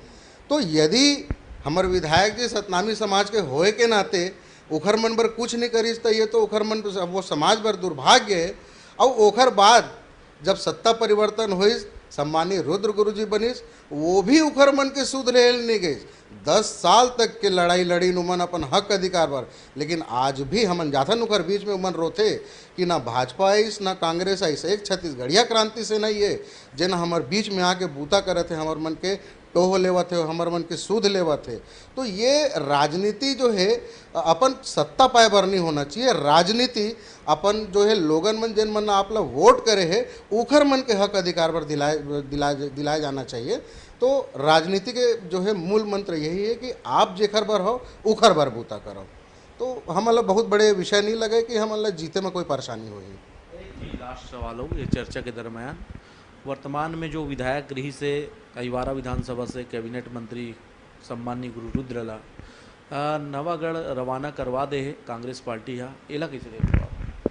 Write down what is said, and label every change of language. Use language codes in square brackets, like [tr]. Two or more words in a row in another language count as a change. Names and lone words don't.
[hne] तो यदि हमारे विधायक जी सतनामी समाज के होए के नाते ओखर मन पर कुछ नहीं करीस तो ये तो ओखर मन वो समाज पर दुर्भाग्य है। और ओखर बाद जब सत्ता परिवर्तन हुई, सम्मानीय रुद्र गुरु जी बनिस, वो भी उखर मन के सूद ले नहीं गई। 10 साल तक के लड़ाई लड़ी उमन अपन हक अधिकार पर, लेकिन आज भी हमन जाथन उखर बीच में उमन रोथे कि ना भाजपा आइस ना कांग्रेस आइस, एक छत्तीसगढ़िया क्रांति सेना ही है जिन हमार बीच में आके बूता करत है, हमार मन के टोह लेवत है, हमार मन के सूद लेवत है। तो ये राजनीति जो है अपन सत्ता पाए बर नहीं होना चाहिए। राजनीति अपन जो है लोगन मन जिन मन आपला वोट करे है उखर मन के हक अधिकार पर दिलाया जाना चाहिए। तो राजनीति के जो है मूल मंत्र यही है कि आप जेखर बर हो उखर बर बूता करो। तो हमला बहुत बड़े विषय नहीं लगे कि हमला जीते में कोई परेशानी हुई। लास्ट सवाल हो ये चर्चा के दरमियान, वर्तमान में जो विधायक रही से अहिवारा विधानसभा से कैबिनेट मंत्री सम्मान्य गुरुरुद्र ला नवागढ़ रवाना करवा दे है कांग्रेस पार्टी, है एला कैसे देखते हो आप?